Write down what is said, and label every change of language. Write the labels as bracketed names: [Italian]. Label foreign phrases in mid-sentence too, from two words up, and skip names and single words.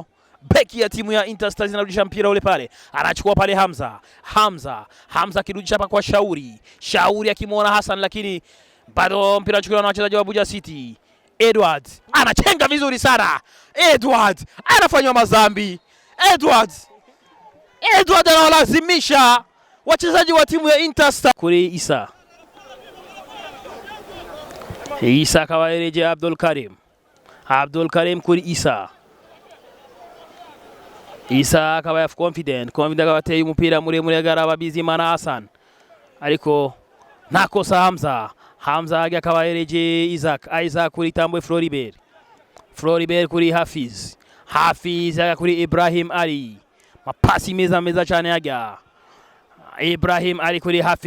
[Swahili] Beki ya timu ya Interstars inarudisha mpira ule pale, anachukua pale Hamza kirudisha hapa kwa Shauri akimwona Hassan, lakini bado mpira unachukuliwa na wachezaji wa Buja City. Edward anachenga vizuri sana, Edward anafanywa mazambi. Edward anawalazimisha wachezaji wa timu ya Interstar [Rundi] kuri Isa kawaereje Abdul Karim kuri Isa akaba ya confident akabateye umupira muremure agaraba Bizimana Hassan, ariko nakosa Hamza hajya akabahereje Isaac kuri Tambwe Floribert kuri Hafiz hajya kuri Ibrahim Ali, [Swahili] mapasi meza [Rundi] cyane hajya Ibrahim Ali kuri